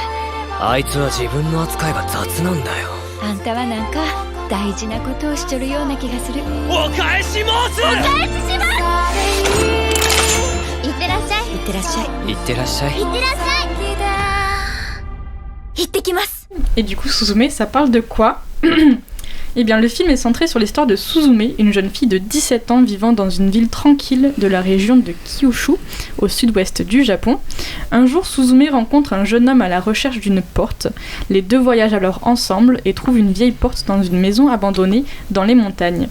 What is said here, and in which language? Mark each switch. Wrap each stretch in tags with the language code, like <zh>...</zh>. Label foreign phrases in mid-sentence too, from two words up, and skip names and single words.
<ja>あいつは自分の扱いが雑なんだよ。あんたはなんか大事なことをしちょるような気がする。お返し申す。お返しします。いってらっしゃい。いってらっしゃい。いってらっしゃい。いってらっしゃい。行ってきます。</ja> <fr>Et du coup, Suzume, ça parle de quoi? Eh bien, le film est centré sur l'histoire de Suzume, une jeune fille de 17 ans vivant dans une ville tranquille de la région de Kyushu, au sud-ouest du Japon. Un jour, Suzume rencontre un jeune homme à la recherche d'une porte. Les deux voyagent alors ensemble et trouvent une vieille porte dans une maison abandonnée dans les montagnes.</fr>